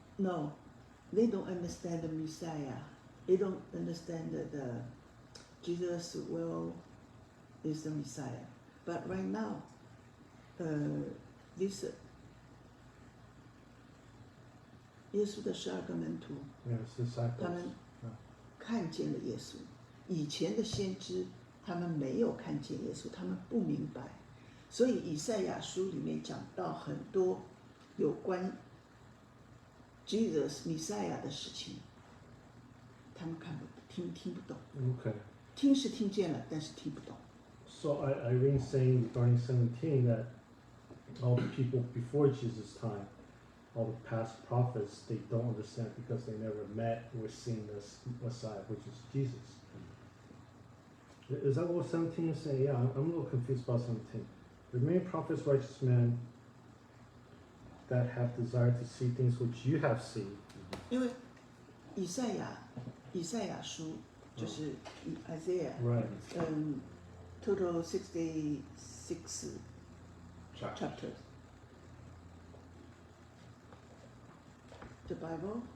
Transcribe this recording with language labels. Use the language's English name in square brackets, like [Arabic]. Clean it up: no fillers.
[English] No, they don't understand the Messiah. They don't understand that the Jesus is the Messiah. But right now, this [Chinese] 耶稣的12个门徒， [English] Yes, disciples. [Chinese] 他们看见了耶稣。以前的先知，他们没有看见耶稣，他们不明白。所以以赛亚书里面讲到很多有关 Jesus Messiah 的事情，他们听不懂。 [English] Okay. [Chinese] 听是听见了，但是听不懂。 [English] So Irene's saying regarding 17 that all the people before Jesus' time, all the past prophets, they don't understand because they never met or seen this Messiah, which is Jesus. Is that what 17 is saying? Yeah, I'm a little confused about 17. The many prophets, righteous men, that have desired to see things which you have seen. [Chinese] 因为以赛亚书就是Isaiah， [English] Right. total 66 Chapter. chapters. The Bible